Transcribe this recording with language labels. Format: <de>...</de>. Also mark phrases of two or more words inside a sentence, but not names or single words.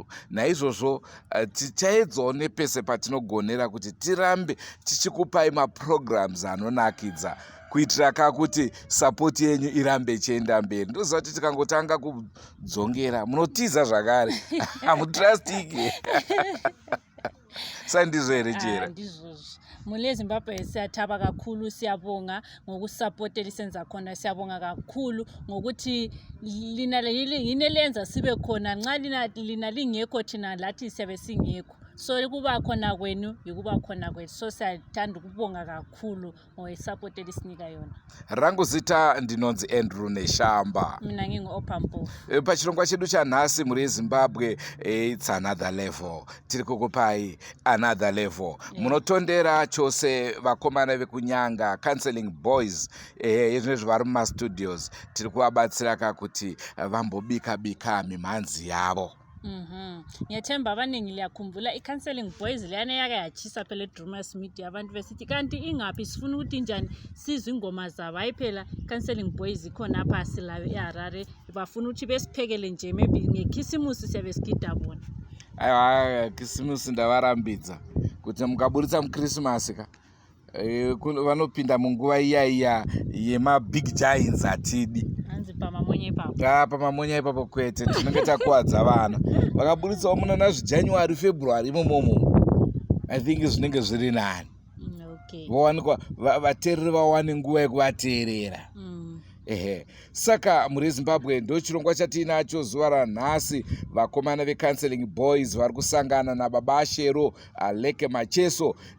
<sn>Naizvozvo tichaedzawo nepese patinogonera kuti tirambe tichikupai maprograms anonakidza kuitira kuti support yenyu irambe ichienda mberi. Ndoziva kuti tikangotanga kudzongera munotiza zvakare. Hamutrustiki. Sandizvo here chera? Ndizvozvo. Muri yeZimbabwe</sn> <nd>siyataba kakhulu, siyabonga ngokusupportela isenza khona, siyabonga kakhulu ngokuthi lina yini lenza sibe khona, nxa lina lingekho thina lathi siyabe singekho. So kuba khona kwenu yikuba khona kwethu. So siyathanda ukubonga kakhulu ngokusupportela isinika yona.</nd> <sn>Rangu zita ndinonzi Andrew Neshamba.</sn> <nd>Mina ngingu-Opampo.</nd> <sn>Pachirongwa chedu chanhasi muri yeZimbabwe,</sn> <en>it's another level.</en> <sn>Tiri kukupai</sn> <en>another level.</en> <sn>Munotondera chose vakomana vekunyanga, Counselling boys, izvinezvi vari mumastudios. Tiri kuvabatsira kuti vambobika mimhanzi yavo.</sn> <nd>Ngiyathemba abaningi liyakhumbula i-Counselling boys leyana yake yachisa phela Drewmas media abantu besithi kanti ingaphi sifuna ukuthi njani sizwe ingoma zabo. Hayi phela Counselling boys ikhona apha sila eHarare, bafuna ukuthi besiphekele nje maybe ngekhisimusi siyabe sigida bona.</nd> <sn>Aiwa khisimusi ndavarambidza kuti mukaburitsa muChristmas ka vanopinda munguva iya yema-</sn> <en>big giants</en> <sn>atidi. Pamamonya ipapo kwete tinenge takuwadza vana. Vakaburitsawo muna zviJanuary February imomo.</sn> <en>I think</en> <sn>zvinenge zviri nani. Vawanikwa vateereri vawane nguva yekuvateerera. Saka muri yeZimbabwe ndo chirongwa chatinacho zuva ranhasi. Vakomana veCounselling boys vari kusangana nababa Shero, Alick, Macheso.</sn>